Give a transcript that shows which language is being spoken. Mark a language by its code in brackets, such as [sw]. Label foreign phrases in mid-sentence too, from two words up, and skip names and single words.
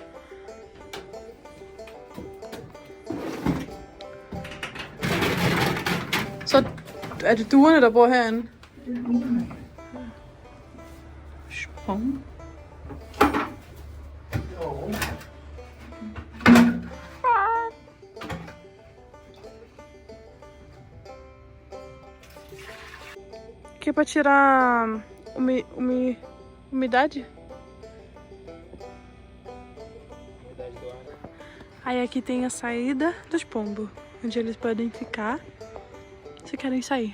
[da] Så er det duerne, der bor herinde? Spong. Jo. [pt] Que é pra tirar umidade? Aí aqui tem a saída dos pombos, onde eles podem ficar se querem sair.